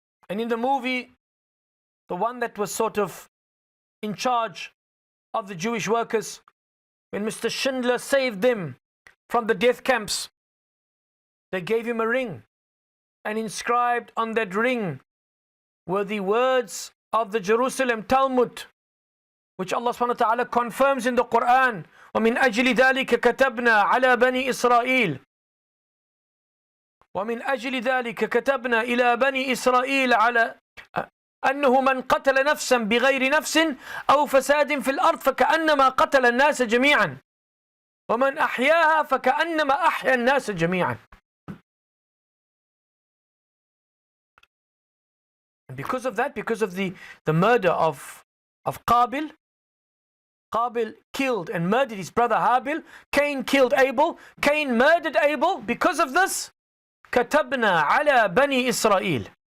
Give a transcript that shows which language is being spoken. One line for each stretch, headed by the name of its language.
English: And in the movie, the one that was sort of in charge of the Jewish workers, when Mr. Schindler saved them from the death camps, they gave him a ring. And inscribed on that ring were the words of the Jerusalem Talmud, which Allah subhanahu wa ta'ala confirms in the Quran.
Arabic: وَمِنْ أَجْلِ ذَلِكَ كَتَبْنَا عَلَى بَنِي إِسْرَائِيلِ ومن أجل ذلك كتبنا إلى بني إسرائيل على أنه من قتل نفسا بغير نفس أو فساد في الأرض فكأنما قتل الناس جميعا ومن أحياها فكأنما أحيا الناس جميعا.
English: And because of that, because of the murder of Qabil, Qabil killed and murdered his brother Habil. Cain killed Abel. Cain murdered Abel. Because of this,
Arabic: كتبنا على بني إسرائيل.